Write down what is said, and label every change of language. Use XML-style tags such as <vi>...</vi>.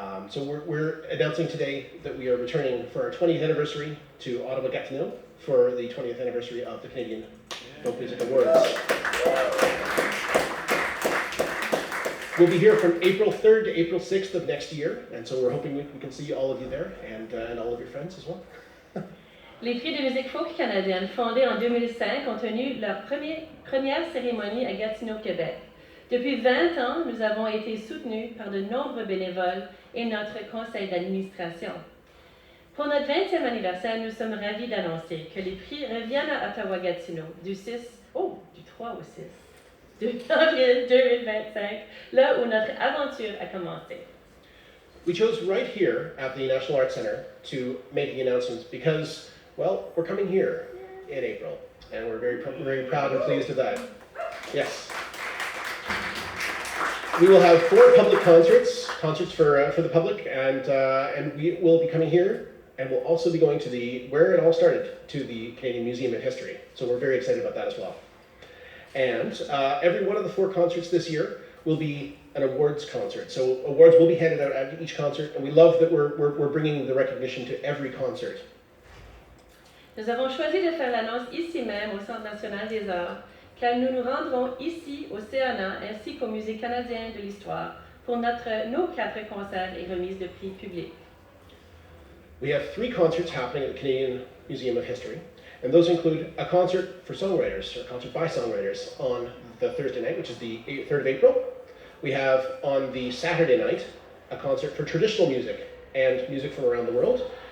<en>So we're announcing today that we are returning for our 20th anniversary to Ottawa, Gatineau for the 20th anniversary of the Canadian Folk Music Awards. We'll be here from April 3rd to April 6th of next year, and so we're hoping we can see all of you there and all of your friends as well.</en> <fr>Les prix de musique folk canadienne, fondés en 2005, ont tenu leur première cérémonie à Gatineau, Québec. Depuis 20 ans, nous avons été soutenus par de nombreux bénévoles et notre conseil d'administration. Pour notre 20e anniversaire, nous sommes ravis d'annoncer que les prix reviennent à Ottawa-Gatineau du 3 au 6. De avril 2025, là où notre aventure a commencé.</fr> <en>We chose right here at the National Arts Centre to make the announcements because, well, we're coming here in April, and we're very proud and pleased of that. Yes. We will have 4 public concerts for the public, and we will be coming here, and we'll also be going to where it all started, to the Canadian Museum of History. So we're very excited about that as well. And every one of the 4 concerts this year will be an awards concert. So awards will be handed out at each concert, and we love that we're bringing the recognition to every concert.</en> <fr>Nous avons choisi de faire l'annonce ici même au Centre national des arts, car nous nous rendrons ici au CNA ainsi qu'au Musée canadien de l'histoire pour nos 4 concerts et remises de prix publics.</fr> <en>We have 3 concerts happening at the Canadian Museum of History. And those include a concert for songwriters, or a concert by songwriters, on the Thursday night, which is the 3rd of April. We have on the Saturday night a concert for traditional music and music from around the world.</en>